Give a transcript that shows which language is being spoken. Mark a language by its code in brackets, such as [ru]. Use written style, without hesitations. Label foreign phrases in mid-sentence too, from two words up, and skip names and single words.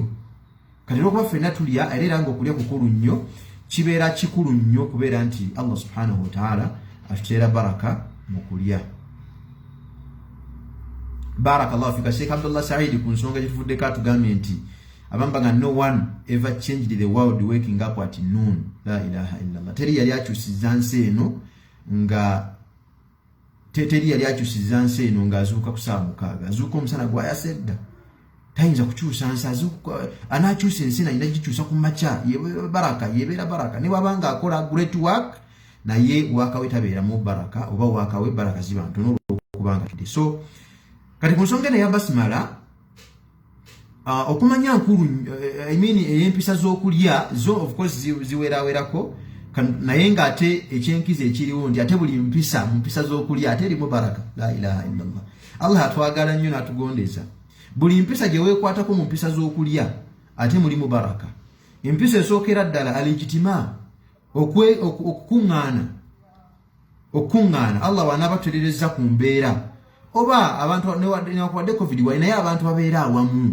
[lg] Kati okuba ffenna tulya era nga okulya kukulu nnyo kibeera kikulu nnyo kubeera nti Allah [ar] سبحانه وتعالى [lg] atuteera baraka mu kulya. [ar] بارك الله فيك. [lg] Sheikh Abdullah Said ku nsonga gyetuvuddeko atugambye nti abambaga [en] no one ever changed the world waking up at noon. [ar] لا إله إلا الله. [lg] Teri yali akyusiza nsi eno nga teri yali akyusiza nsi eno nga azuuka ku saa 6 azuuka omusana gwayasedda tayinza kukyusa nsi azuuka anakyusa ensi alina gikyusa ku makya yebeera baraka ne wabanga akola [en] great work [lg] naye wakawe tabeeramu baraka oba wakawe baraka ziba ntono okubanga kide. So kati ku nsonga ya basmala okumanya nkulu ey'empisa z'okulya zo [en] of course [lg] ziwerawerako naye nga ate ekyenkiza ekiriwo nti ate buli mpisa mu mpisa z'okulya ate erimu baraka. [ar] لا إله إلا الله. Allah atwagala nnyo n'atugondeza. [lg] Buli mpisa gye weekwatako mu mpisa z'okulya ate mulimu baraka. Empisa esookera ddala alijitima okukuŋŋaana Allah wanaabatulereza ku mbeera oba abantu newankubadde covid wali naye abantu babeera awamu.